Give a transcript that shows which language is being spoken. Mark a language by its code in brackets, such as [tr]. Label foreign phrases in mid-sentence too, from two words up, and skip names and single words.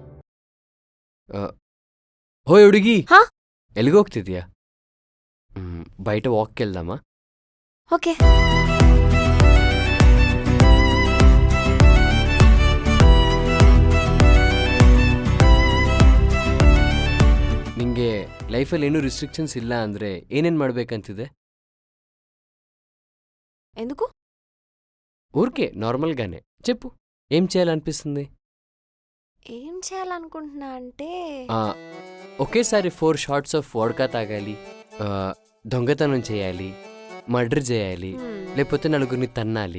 [kn] ಹೋಯ್ ಹುಡುಗಿ, ಹಾ? ಎಲ್ಲಿಗೋಗ್ತಿದ್ಯಾ? [te] బయట వాక్కి వెళ్దామా? ఓకే. [kn] ನಿಂಗೆ ಲೈಫಲ್ಲಿ ಏನೂ ರಿಸ್ಟ್ರಿಕ್ಷನ್ಸ್ ಇಲ್ಲ ಅಂದ್ರೆ ಏನೇನ್ ಮಾಡ್ಬೇಕಂತಿದೆ? [te] ఎందుకు? ఊరికే నార్మల్గానే చెప్పు, ఏం చేయాలనిపిస్తుంది? ఏం చేయాలనుకుంటున్నా అంటే ఒకేసారి [en] 4 shots of vodka [te] తాగాలి, దొంగతనం చేయాలి, మర్డర్ చేయాలి, లేకపోతే నలుగురిని తన్నాలి.